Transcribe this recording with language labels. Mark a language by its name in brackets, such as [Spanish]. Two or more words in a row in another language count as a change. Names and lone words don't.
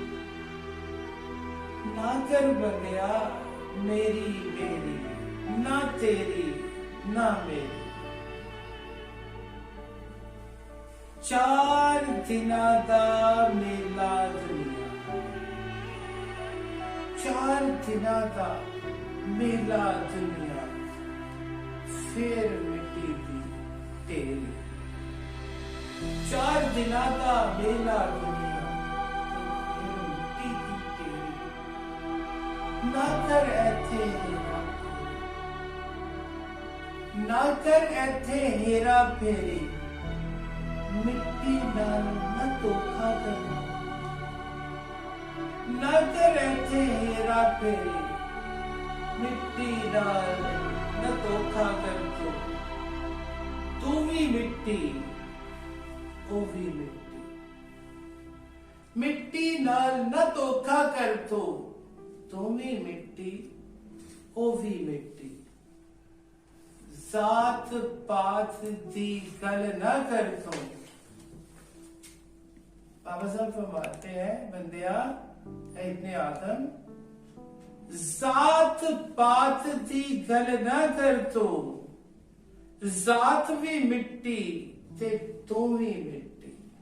[Punjabi] نہ کر بندیا میری میری، نہ تیری نہ میری، چار دناں دا میلا دنیا، چار دناں دا میلا دنیا، پھر مٹی دی تیری، چار دناں دا میلا دنیا، پھر مٹی دی تیری، نہ کر ایتھے ہیرا، نہ کر ایتھے ہیرا پھیری، مٹی نال نہ دھوکھا کرنا، نہ کر ایتھے ہیرا پھیری، مٹی نال نہ دھوکھا کر تو بھی مٹی او بھی مٹی، مٹی نال نہ دھوکھا کر تو بھی مٹی او بھی مٹی، ذات پات دی گل نہ کر تو، [Urdu] بابا صاحب فرماتے ہیں [Punjabi] بندیا اے ابن آدم، ذات پات دی گل نہ کر تو، ذات بھی مٹی تے تو بھی مٹی،